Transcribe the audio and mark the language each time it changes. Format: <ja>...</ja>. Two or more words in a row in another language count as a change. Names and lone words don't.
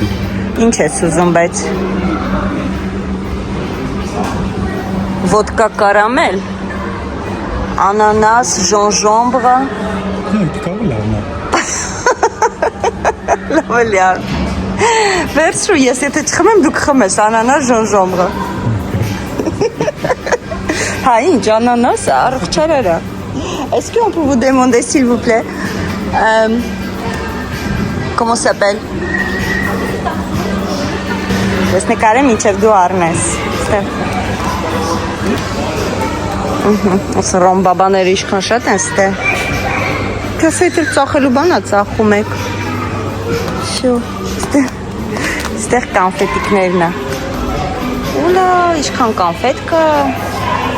<hy>Ինչ ես ուզում, բայց։ Ոդկա կարամել, անանաս, ժոնժոմբրը։ Կավ լավն է։ Լավ է լավ։ Վերցրու, ես եթե չխմեմ, դու կխմես, անանաս, ժոնժոմբրը։ Հա, ինչ, անանասը, առողջարարա։</hy> <fr>Est-ce qu'on peut vous demander, s'il vous plaît, comment s'appelle?</fr> <hy>Ես նկարեմ ինչև դու առնես։ Ոսը ռոմ բաբաները իշքան շատ են ստե։ Կասետ էլ ծախելու բան է ծախում եք։ Շո, ստեղ կանֆետիկներն է։ Ուլա, իշքան կանֆետ կա։</hy>